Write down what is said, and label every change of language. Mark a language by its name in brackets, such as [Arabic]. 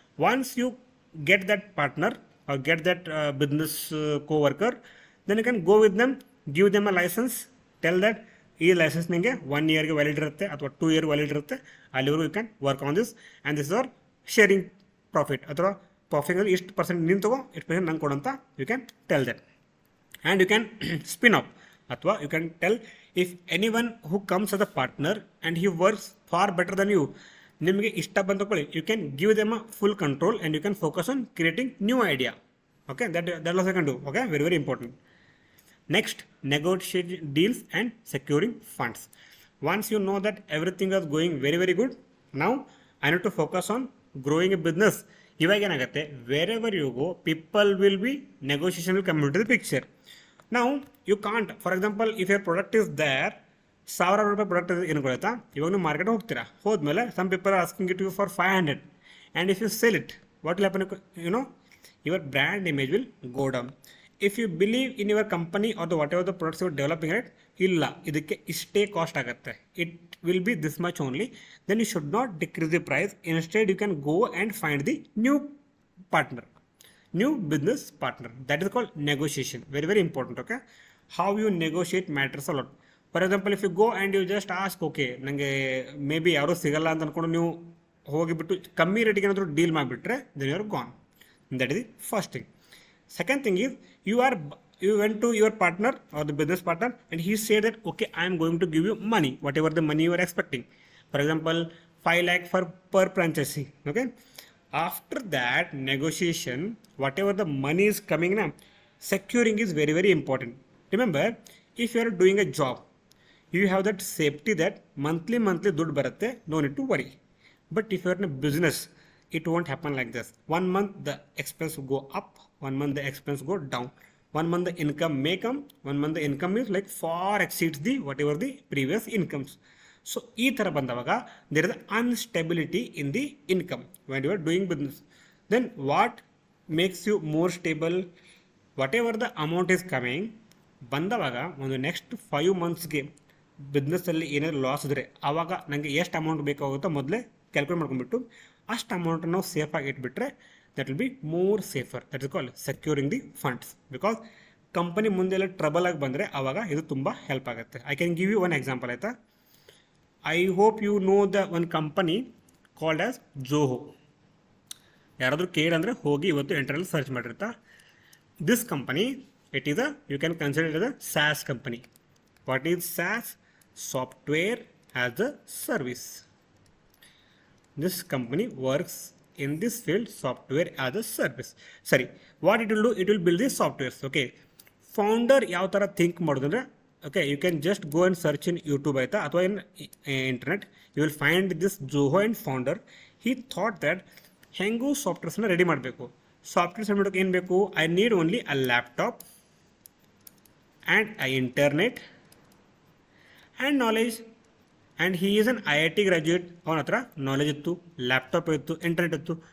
[English] once you get that partner or get that business co-worker, then you can go with them, give them a license, tell that [Kannada] ಈ licence ನಿಮಗೆ 1 yearಗೆ valid ಇರುತ್ತೆ [English] ಅಥವಾ 2 year valid ಇರುತ್ತೆ, ಅಲ್ಲಿವರೆಗೂ you can work on this and this or sharing profit, [Kannada] ಅಥವಾ ಪ್ರಾಫಿಟಲ್ಲಿ ಇಷ್ಟು percent ನೀನು ತಗೋ, ಇಷ್ಟು ಪರ್ಸೆಂಟ್ ನಂಗೆ ಕೊಡಂತ [English] You can tell that. And you can spin up, ಅಥವಾ you can tell if any one who comes as a partner and he works for better than you, [Kannada] ನಿಮಗೆ ಇಷ್ಟ ಬಂದು ತಗೊಳ್ಳಿ, [English] You can give them a full control and you can focus on creating new idea. Okay, that also can do. Okay, very very important. Next, negotiate deals and securing funds. Once you know that everything is going very very good, now I need to focus on growing a business. [Kannada] ಇವಾಗ ಏನಾಗುತ್ತೆ, [English] wherever you go, people will be, negotiation will come into the picture. Now you can't, for example, if your product is there, [Kannada] 1000 ರೂಪಾಯಿ product ಏನು ಕೊಡುತ್ತಾ, ಇವಾಗ ನೀವು market ಹೋಗ್ತೀರಾ, ಹೋದ್ಮೇಲೆ [English] some people are asking it you for 500, and if you sell it, what will happen, you know, your brand image will go down. If you believe in your company or the whatever the products you are developing, right, [Kannada] ಇಲ್ಲ ಇದಕ್ಕೆ ಇಷ್ಟೇ cost ಆಗುತ್ತೆ, [English] It will be this much only, then you should not decrease the price, instead you can go and find the new partner, new business partner. That is called negotiation. Very very important. Okay, how you negotiate matters a lot. For example, if you go and you just ask, okay, [Kannada] ನನಗೆ may be ಯಾರೂ ಸಿಗಲ್ಲ ಅಂತ ಅಂದ್ಕೊಂಡು ನೀವು ಹೋಗಿಬಿಟ್ಟು ಕಮ್ಮಿ ರೇಟಿಗೆ ಏನಾದರೂ ಡೀಲ್ ಮಾಡಿಬಿಟ್ರೆ [English] Then you are gone. That is the first thing. Second thing is you went to your partner or the business partner and he said that okay, I am going to give you money, whatever the money you are expecting. For example, 5 lakh for per franchisee. Okay, after that negotiation, whatever the money is coming now, securing is very very important. Remember, if you are doing a job, you have that safety that monthly [Kannada] ದುಡ್ಡು ಬರುತ್ತೆ, [English] no need to worry. But if you are in a business, it won't happen like this. 1 month the expense will go up, 1 month the expense go down, 1 month the income may come, 1 month the income is like far exceeds the whatever the previous incomes. So [Kannada] ಈ ಥರ ಬಂದವಾಗ [English] there is instability in the income when you are doing business. Then what makes you more stable? Whatever the amount is coming, [Kannada] ಬಂದವಾಗ ಒಂದು next 5 ಮಂತ್ಸ್ಗೆ ಬಿಸ್ನೆಸ್ಸಲ್ಲಿ ಏನಾದರೂ loss ಇದ್ದರೆ ಆವಾಗ ನನಗೆ ಎಷ್ಟು amount ಬೇಕಾಗುತ್ತೋ ಮೊದಲೇ calculate ಮಾಡ್ಕೊಂಡ್ಬಿಟ್ಟು ಅಷ್ಟು ಅಮೌಂಟ್ ನಾವು ಸೇಫಾಗಿ ಇಟ್ಬಿಟ್ರೆ [English] That will be more safer. That is called securing the funds. [Kannada] Because company ಮುಂದೆಲ್ಲ ಟ್ರಬಲ್ ಆಗಿ ಬಂದರೆ ಆವಾಗ ಇದು ತುಂಬ ಹೆಲ್ಪ್ ಆಗುತ್ತೆ. [English] I can give you one example ಆಯಿತಾ. I hope you know the one company called as Zoho. [Kannada] ಯಾರಾದರೂ ಕೇಳಂದರೆ ಹೋಗಿ ಇವತ್ತು internet search ಮಾಡಿರ್ತಾ. [English] This company, it is you can consider it a SaaS company. What is SaaS? Software as a service. This company works in this field, software as a service. Sorry, what it will do, it will build the softwares. Okay, founder [Kannada] ಯಾವ ಥರ think ಮಾಡೋದಂದ್ರೆ, [English] okay, you can just go and search in YouTube ಆಯಿತಾ ಅಥವಾ in internet, you will find this Zoho and founder. He thought that [Kannada] ಹೆಂಗೂ ಸಾಫ್ಟ್ವೇರ್ಸ್ನ ready ಮಾಡಬೇಕು. Softwares ಮಾಡೋಕ್ಕೆ ಏನು ಬೇಕು? [English] I need only a laptop and a internet and knowledge. And he is an IIT graduate. [Kannada] ಅವನ ಹತ್ರ knowledge ಇತ್ತು, laptop ಇತ್ತು, internet ಇತ್ತು.